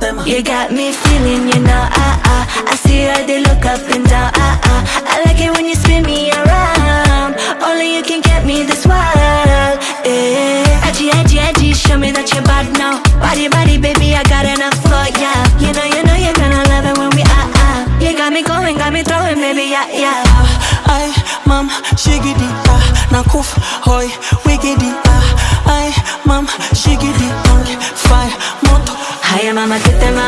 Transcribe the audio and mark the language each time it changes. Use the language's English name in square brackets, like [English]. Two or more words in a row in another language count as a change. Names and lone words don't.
[English] You got me feeling, you know, I see how they look up and down, I like it when you spin me around. Only you can get me this wild, yeah. Edgy, edgy, edgy, show me that you're bad now. Body, body, baby, I got enough for ya. You know, you're gonna love it when we You got me going, got me throwing, baby, yeah, yeah. Ay, mam, shigidi, nakuf, hoy, wigidi, ay, mam, shigidi, fire, moto. [Swahili] Haya mama, [English] get them